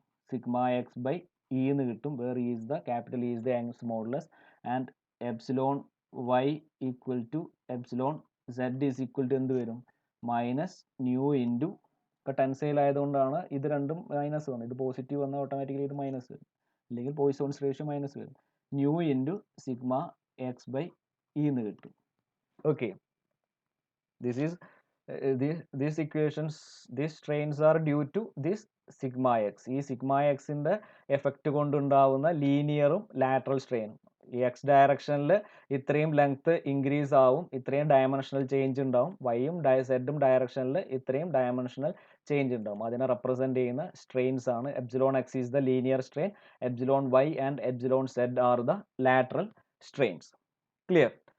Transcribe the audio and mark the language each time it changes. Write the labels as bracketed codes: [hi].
[en] Sigma x by E എന്ന് കിട്ടും, where E is the capital E is the Young's modulus, and epsilon y equal to epsilon z is equal to എന്ത് വരും? [ml] Minus new into, ഇപ്പോൾ tensile ആയതുകൊണ്ടാണ് ഇത് രണ്ടും minus വന്നത്, ഇത് പോസിറ്റീവ് വന്നാൽ ഓട്ടോമാറ്റിക്കലി ഇത് മൈനസ് വരും, അല്ലെങ്കിൽ പോയിസോൺസ് റേഷ്യോ മൈനസ് വരും. [en] Nu into sigma x by E എന്ന് കിട്ടും. Okay, this is these equations, these strains are due to this sigma x. [ml] ഈ sigma xന്റെ എഫക്റ്റ് കൊണ്ടുണ്ടാവുന്ന ലീനിയറും ലാറ്ററൽ സ്ട്രെയിനും. ഈ എക്സ് ഡയറക്ഷനിൽ ഇത്രയും ലെങ്ത് ഇൻക്രീസ് ആവും, ഇത്രയും ഡയമെൻഷണൽ ചേഞ്ച് ഉണ്ടാവും. വൈയും സെഡും ഡയറക്ഷനിൽ ഇത്രയും ഡയമെൻഷണൽ ചേഞ്ച് ഉണ്ടാവും. അതിനെ റെപ്രസെന്റ് ചെയ്യുന്ന സ്ട്രെയിൻസ് ആണ്. [en] Epsilon x is the linear strain, epsilon y and epsilon z are the lateral strains. Clear?